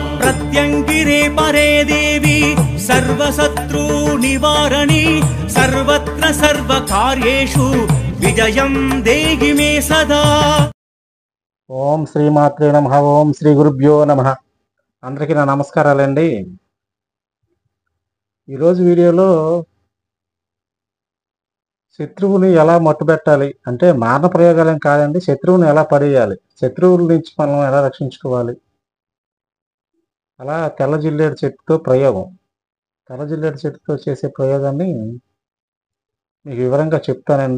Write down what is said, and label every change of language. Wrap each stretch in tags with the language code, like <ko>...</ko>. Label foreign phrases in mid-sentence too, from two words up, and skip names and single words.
<sa>प्रत्यङ्गिरे परे देवी सर्वशत्रु निवारणी सर्वत्र सर्वकार्येषु विजयं देहि मे सदा। ఓం శ్రీమాత్రే నమః. ఓం శ్రీ గురుభ్యో నమః.</sa> <te>అందరికీ నా నమస్కారాలండి. ఈరోజు వీడియోలో శత్రువుని ఎలా మట్టుబెట్టాలి అంటే మారణ ప్రయోగాలేం కాదండి, శత్రువుని ఎలా పడేయాలి, శత్రువుల నుంచి మనం ఎలా రక్షించుకోవాలి, అలా తెల్ల జిల్లేడు చెట్టుతో ప్రయోగం, తెల్ల జిల్లేడు చెట్టుతో చేసే ప్రయోగాన్ని మీకు వివరంగా చెప్తానండి.</te>